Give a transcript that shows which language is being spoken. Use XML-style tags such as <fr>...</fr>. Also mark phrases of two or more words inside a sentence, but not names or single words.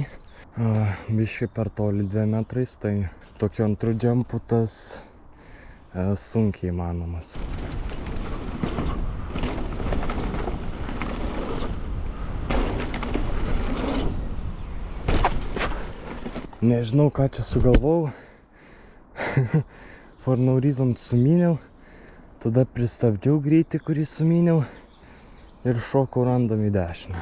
<lt>Biškai per toli 2 metrais, tai tokiu antru džempu tas sunkiai įmanomas. Nežinau, ką čia sugalvojau.</lt> <en>For no reason</en> <lt>sumyniau. Tada pristabdžiau greitį, kurį sumyniau. Ir šokau random į dešinę.</lt>